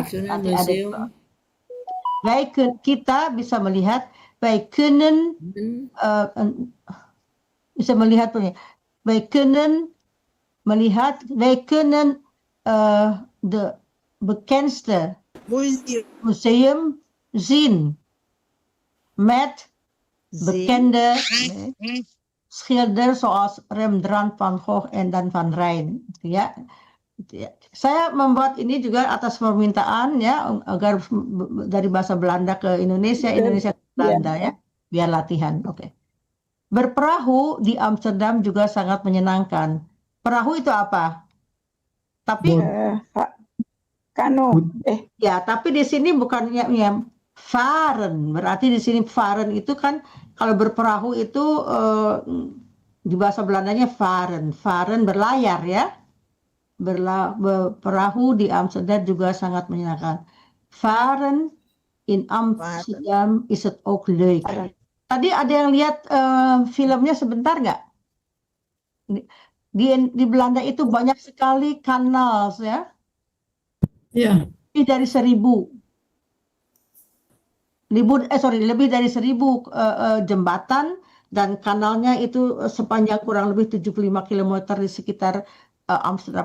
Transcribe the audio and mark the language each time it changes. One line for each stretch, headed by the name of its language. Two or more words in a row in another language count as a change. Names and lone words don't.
Indonesian: Nanti ada kita bisa melihat
Dutch: wij kunnen
Indonesian: bisa melihat
Dutch: de bekendste museum zien met bekende schilder zoals Rembrandt, Van Gogh en dan Van Rijn ya.
Indonesian: Saya membuat ini juga atas permintaan ya, agar dari bahasa Belanda ke Indonesia ke Belanda ya, biar latihan. Oke. Berperahu di Amsterdam juga sangat menyenangkan. Perahu itu apa? Tapi Kano. ya, tapi di sini bukannya ya, varen. Berarti di sini varen itu kan kalau berperahu itu di bahasa Belandanya varen. Varen berlayar ya. Berperahu di Amsterdam juga sangat menyenangkan.
Dutch: Varen in Amsterdam is het ook leuk.
Indonesian: Tadi ada yang lihat filmnya sebentar nggak? Di Belanda itu banyak sekali kanal ya. Ya, Lebih dari 1.000 jembatan dan kanalnya itu sepanjang kurang lebih 75 km di sekitar Amsterdam.